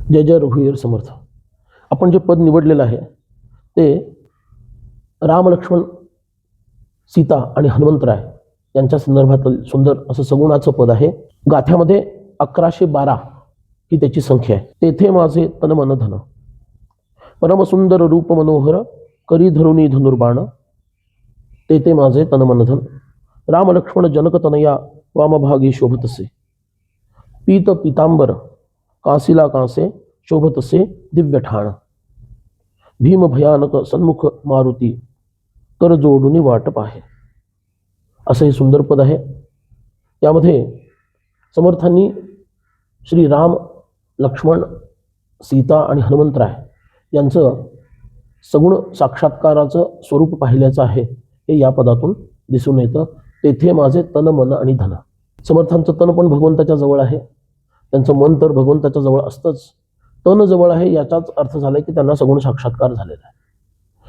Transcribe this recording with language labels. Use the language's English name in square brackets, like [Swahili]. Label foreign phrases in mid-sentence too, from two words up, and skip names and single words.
[Marathi] जय जय रघुवीर समर्थ. आपण जे पद निवडलेलं आहे ते राम लक्ष्मण सीता आणि हनुमंतराय यांच्या संदर्भातील सुंदर असं सगुणाचं पद आहे. गाथ्यामध्ये 1112 ही त्याची संख्या आहे. तेथे माझे तन मन धन, परमसुंदर रूप मनोहर, करी धरुणी धनुर्बाण, तेथे माझे तन मन धन. राम लक्ष्मण जनक तनया, वामभागी शोभतसे, पीत पीतांबर कासिला कांसे, शोभतसे दिव्य ठाण. भीम भयानक सन्मुख मारुती, कर जोडून वाट पाहे. असं हे सुंदर पद आहे. यामध्ये समर्थांनी श्री राम लक्ष्मण सीता आणि हनुमंतराय यांचं सगुण साक्षात्काराचं स्वरूप पाहिल्याचं आहे हे या पदातून दिसून येतं. तेथे माझे तन मन आणि धन. समर्थांचं तन पण भगवंताच्या जवळ आहे, त्यांचं मन तर भगवंताच्या जवळ असतंच. तन जवळ आहे याचाच अर्थ झालाय की त्यांना सगुण साक्षात्कार झालेला आहे.